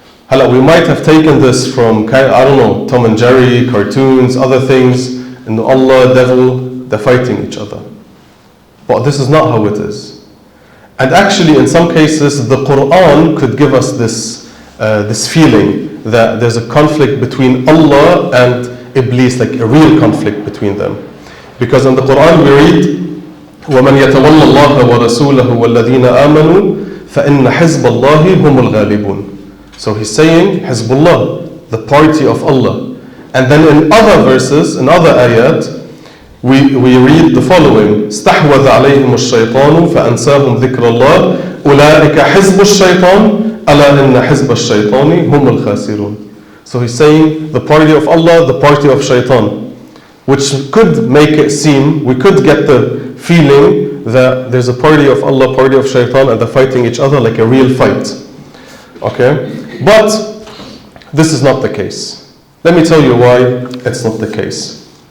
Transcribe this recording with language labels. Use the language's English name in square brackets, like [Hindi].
[English] We might have taken this from, Tom and Jerry, cartoons, other things, and Allah, devil, they're fighting each other. But this is not how it is. And actually, in some cases, the Quran could give us this feeling that there's a conflict between Allah and Iblis, like a real conflict between them. [Arabic] Because in the Quran we read, وَمَنْ يَتَوَلَّ اللَّهَ وَرَسُولَهُ وَالَّذِينَ آمَنُوا فَإِنَّ حِزْبَ اللَّهِ هُمُ الْغَالِبُونَ. [English] So he's saying, Hizbullah, the party of Allah. [Arabic] And then in other verses, in other ayat, we read the following, اسْتَحْوَذَ عَلَيْهِمُ الشَّيْطَانُ فَأَنْسَاهُمْ ذِكْرَ اللَّهِ أُولَٰئِكَ حِزْبُ الشَّيْطَانِ أَلَا إِنَّ حِزْبَ الشَّيْطَانِ هُمُ الْخَاسِرُونَ. [English] So he's saying, the party of Allah, the party of Shaitan. Which could make it seem, we could get the feeling that there's a party of Allah, party of Shaitan, and they're fighting each other like a real fight. Okay? But this is not the case. Let me tell you why it's not the case.